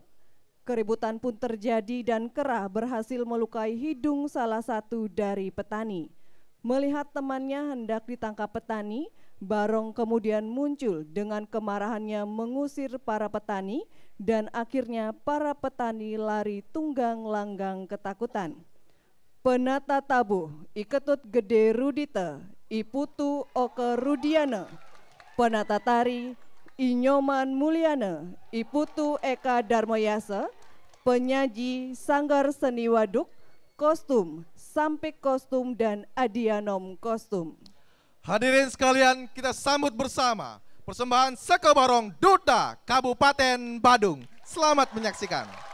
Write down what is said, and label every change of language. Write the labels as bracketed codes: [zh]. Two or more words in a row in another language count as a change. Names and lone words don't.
[id] Keributan pun terjadi dan kera berhasil melukai hidung salah satu dari petani. Melihat temannya hendak ditangkap petani, Barong kemudian muncul dengan kemarahannya mengusir para petani dan akhirnya para petani lari tunggang langgang ketakutan. Penata tabuh Iketut Gede Rudite, Iputu Oke Rudiana, penata tari Inyoman Mulyana, Iputu Eka Darmoyasa, penyaji Sanggar Seni Waduk, kostum Sampik kostum dan Adianom kostum. Hadirin sekalian, kita sambut bersama persembahan Seke Barong Duta Kabupaten Badung. Selamat menyaksikan.